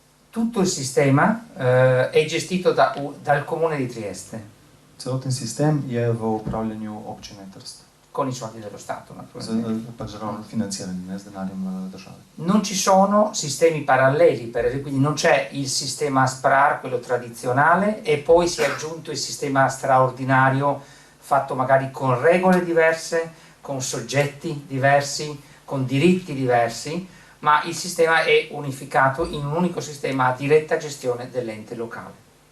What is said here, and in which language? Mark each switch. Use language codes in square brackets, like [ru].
[it] Tutto il sistema è gestito dal comune di Trieste. [sl] Celoten sistem je v upravljanju občine Trst. [it] Con i soldi dello Stato, naturalmente. [sl] Finanzirani, z denarjem države. [it] Non ci sono sistemi paralleli, quindi non c'è il sistema SPRAR, quello tradizionale, e poi si è aggiunto il sistema straordinario fatto magari con regole diverse, con soggetti diversi, con diritti diversi, ma il sistema è unificato in un unico sistema a diretta gestione dell'ente locale.